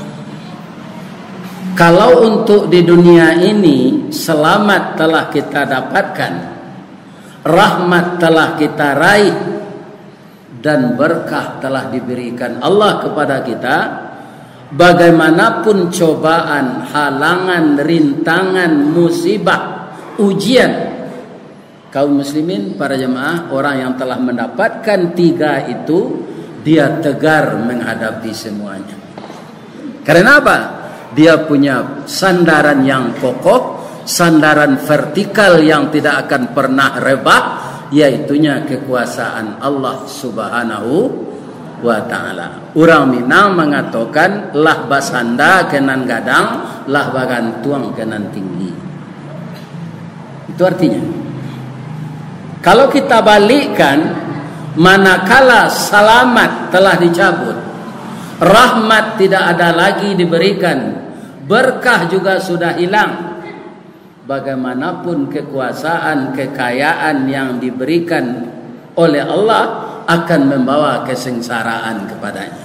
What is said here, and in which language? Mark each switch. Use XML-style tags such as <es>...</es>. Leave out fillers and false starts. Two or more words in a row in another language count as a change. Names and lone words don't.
<id>Kalau untuk di dunia ini selamat telah kita dapatkan, rahmat telah kita raih, dan berkah telah diberikan Allah kepada kita, bagaimanapun cobaan, halangan, rintangan, musibah, ujian, kaum muslimin, para jemaah, orang yang telah mendapatkan 3 itu, dia tegar menghadapi semuanya. Karena apa? Dia punya sandaran yang kokoh, sandaran vertikal yang tidak akan pernah rebah, yaitunya kekuasaan Allah</id> <ar>سبحانه وتعالى.</ar> <min>Orang Minang mengatakan lah basanda kenan gadang, lah bagantuang kenan tinggi.</min> <id>Itu artinya, kalau kita balikkan, manakala selamat telah dicabut, rahmat tidak ada lagi diberikan, berkah juga sudah hilang, bagaimanapun kekuasaan, kekayaan yang diberikan oleh Allah akan membawa kesengsaraan kepadanya.</id>